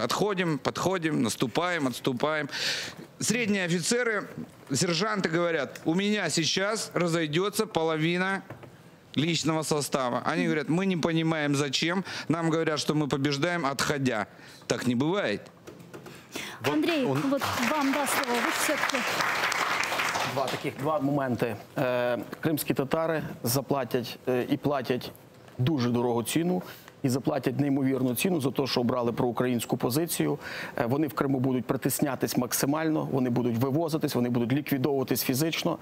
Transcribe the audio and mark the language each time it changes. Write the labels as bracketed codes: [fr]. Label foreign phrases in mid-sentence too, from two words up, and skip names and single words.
[ru] Отходим, подходим, наступаем, отступаем. Средние офицеры, сержанты говорят, у меня сейчас разойдется половина личного состава. Они говорят, мы не понимаем зачем. Нам говорят, что мы побеждаем, отходя. Так не бывает. Андрей, вот вам даст слово. Вы все-таки... [uk] Два моменти. Кримські татари заплатять і платять дуже дорогу ціну, і заплатять неймовірну ціну за те, що обрали проукраїнську позицію. Вони в Криму будуть притиснятись максимально, вони будуть вивозитись, вони будуть ліквідовуватись фізично.